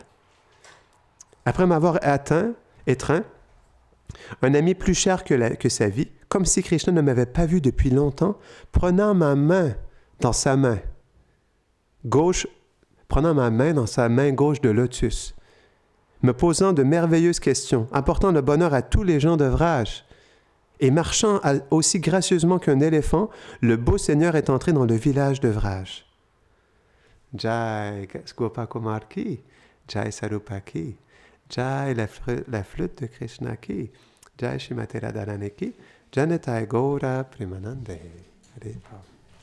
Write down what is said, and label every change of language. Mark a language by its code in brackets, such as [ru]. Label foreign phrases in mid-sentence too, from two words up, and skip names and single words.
[fr] Après m'avoir étreint, un ami plus cher que sa vie, comme si Krishna ne m'avait pas vu depuis longtemps, prenant ma main dans sa main gauche de lotus, me posant de merveilleuses questions, apportant le bonheur à tous les gens de Vraj, et marchant aussi gracieusement qu'un éléphant, le beau Seigneur est entré dans le village de Vraj. [hi] जय गोपकुमार की, जय सरूप की, जय [fr] la flûte de Krishna [hi] की, जय श्रीमती राधारानी की, जय निताई गौर प्रेमानन्दे.